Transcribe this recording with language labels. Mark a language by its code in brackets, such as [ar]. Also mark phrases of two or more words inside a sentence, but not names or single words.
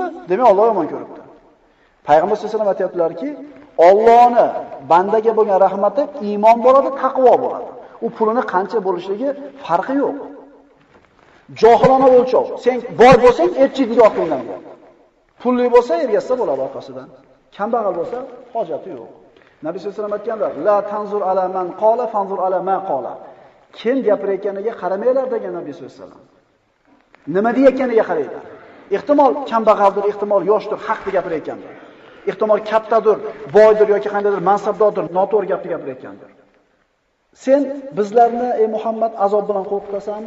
[uz] Demak Alloh yomon ko'ribdi. Payg'ambar sollallohu alayhi vasallam aytayaptilarki, Allohni bandaga bo'lgan rahmati iymon bo'ladi, taqvo bo'ladi. U pulini qancha bo'lishligi farqi yo'q. Johilona o'lchov. Sen boy bo'lsang, erchitga orqangdan ber. Pulli bo'lsa, ergashsa bo'ladi orqasidan. Kambag'al bo'lsa, hojati yo'q. Nabiy sollallohu alayhi vasallam aytganlar: [ar] "لا تنظر على من قال، فانظر على ما قال." [uz] Kim gapirayotganiga qaramanglar degan Nabiy sollallohu alayhi vasallam. Nima deyotganiga qaranglar. Ehtimol kambag'aldir, ehtimol yoshdir, haqni gapirayotgandir. Ehtimol kattadir, boydir yoki qandaydir mansabdordir, noto'g'ri gapni gapirayotgandir. Sen bizlarni ey Muhammad azob bilan qo'rqitasanmi?